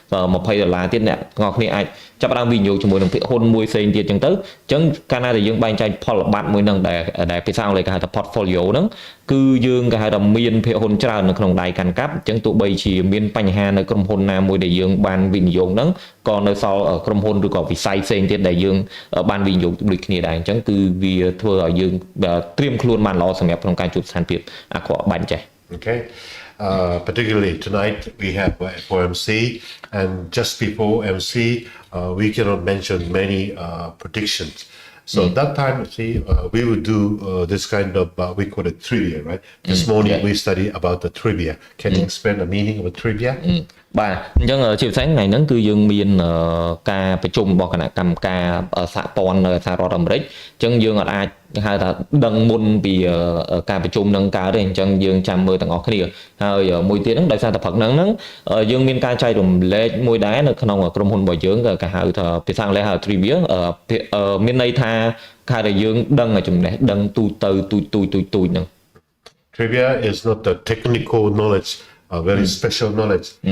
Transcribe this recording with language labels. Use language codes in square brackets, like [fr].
[km] $20ទៀតអ្នកទាំងអស់គ្នាអាចចាប់ផ្ដើមវិនិយោគជាមួយនឹងភាគហ៊ុនមួយផ្សេងទៀតអញ្ចឹងទៅអញ្ចឹងកាលណាដែលយើងបែងចែកផលប័ត្រមួយហ្នឹងដែលភាសាអង់គ្លេសគេហៅថា portfolio ហ្នឹងគឺយើងគេហៅថាមានភាគហ៊ុនច្រើននៅក្នុងដៃកាន់កាប់អញ្ចឹងទោះបីជាមានបញ្ហានៅក្រុមហ៊ុនណាមួយដែលយើងបានវិនិយោគហ្នឹងក៏នៅសល់ក្រុមហ៊ុនឬក៏វិស័យផ្សេងទៀតដែលយើងបានវិនិយោគដូចគ្នាដែរអញ្ចឹងគឺវាធ្វើឲ្យយើងត្រៀមខ្លួនបានល្អសម្រាប់ក្នុងការជួបស្ថានភាពអាក្រក់បែបចេះ [en] Okay. Particularly tonight we have FOMC, and just before MC we cannot mention many predictions. So that time, see, we will do this kind of we call it trivia, right? This morning we study about the trivia. Can you explain the meaning of a trivia? [km] បាទអញ្ចឹងជាផ្សេងថ្ងៃហ្នឹងគឺយើងមានការប្រជុំរបស់គណៈកម្មការសហព័ន្ធនៅសហរដ្ឋអាមេរិកអញ្ចឹងយើងអាចហៅថាដឹងមុនពីការប្រជុំនឹងកើតទេអញ្ចឹងយើងចាំមើលទាំងអស់គ្នាហើយមួយទៀតហ្នឹងដោយសារតែព្រឹកហ្នឹងយើងមានការចែករំលែកមួយដែរនៅក្នុងក្រុមហ៊ុនរបស់យើងគេហៅថាភាសាអង់គ្លេសហៅ trivia មានន័យថាថាយើងដឹងចំណេះដឹងទូទៅហ្នឹង [en] Trivia is not the technical knowledge, very special knowledge.